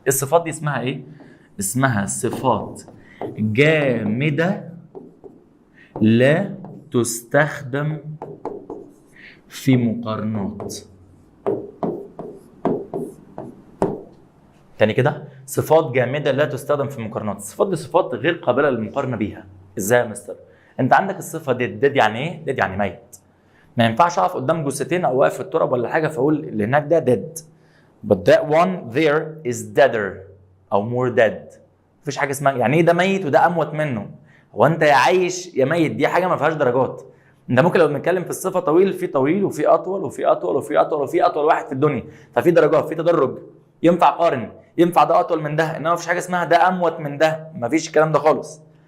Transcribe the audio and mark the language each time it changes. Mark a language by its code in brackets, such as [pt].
[ar] الصفات دي اسمها ايه؟ اسمها صفات جامدة لا تستخدم في مقارنات. تاني كده، صفات جامده لا تستخدم في مقارنات. الصفات دي صفات غير قابله للمقارنه بيها. ازاي يا مستر؟ انت عندك الصفه ديد يعني ايه؟ ديد يعني ميت. ما ينفعش اقف قدام جثتين او واقف في التراب ولا حاجه فاقول اللي هناك ده ديد. [en] but that one there is deader او more dead. [ar] مفيش حاجه اسمها يعني ايه ده ميت وده اموت منه. هو انت يا عايش يا ميت، دي حاجه ما فيهاش درجات. انت ممكن لو بنتكلم في الصفه طويل، في طويل وفي اطول وفي اطول وفي اطول وفي اطول واحد في الدنيا، ففي درجات، في تدرج. ينفع قارن، ينفع ده اطول من ده، انما مفيش حاجه اسمها ده اموت من ده، مفيش الكلام ده خالص.